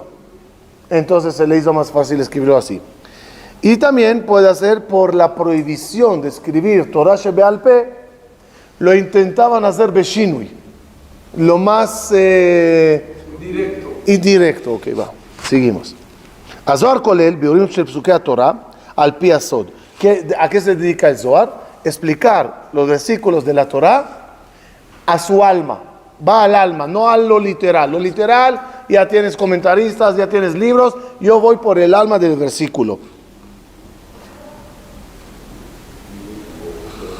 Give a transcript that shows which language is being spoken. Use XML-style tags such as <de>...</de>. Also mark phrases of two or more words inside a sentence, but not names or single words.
<es>Entonces se le hizo más fácil escribirlo así. Y también puede ser por la prohibición de escribir</es> <he>תורה שבעל פה,</he> <es>lo intentaban hacer Beshinui, lo más indirecto. Ok, va, seguimos.</es> <he>זהר כולל, ביאורים של פסוקי תורה, על פי הסוד.</he> <es>¿A qué se dedica el Zohar? Explicar los versículos de la Torah a su alma. Va al alma, no a lo literal. Lo literal, ya tienes comentaristas, ya tienes libros. Yo voy por el alma del versículo.</es>